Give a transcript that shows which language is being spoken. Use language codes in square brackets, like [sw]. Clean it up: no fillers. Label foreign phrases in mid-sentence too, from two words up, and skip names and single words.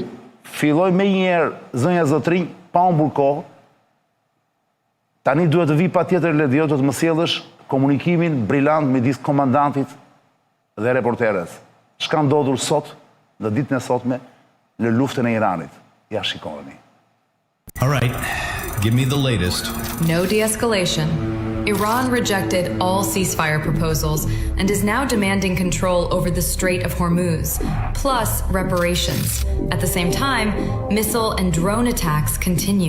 [sq] Filloj me njerë, Zonja Zotrin, pa humbur kohë. Tani duhet të vi patjetër Ledio, do të më sjellësh komunikimin brillant midis komandantit dhe reporteres. Çka ndodhur sot, në ditën e sotme, në luftën e Iranit. Ja shikoni. [en] All right, give me the latest. No de-escalation. Iran rejected all ceasefire proposals and is now demanding control over the Strait of Hormuz, plus reparations. At the same time, missile and drone attacks continue.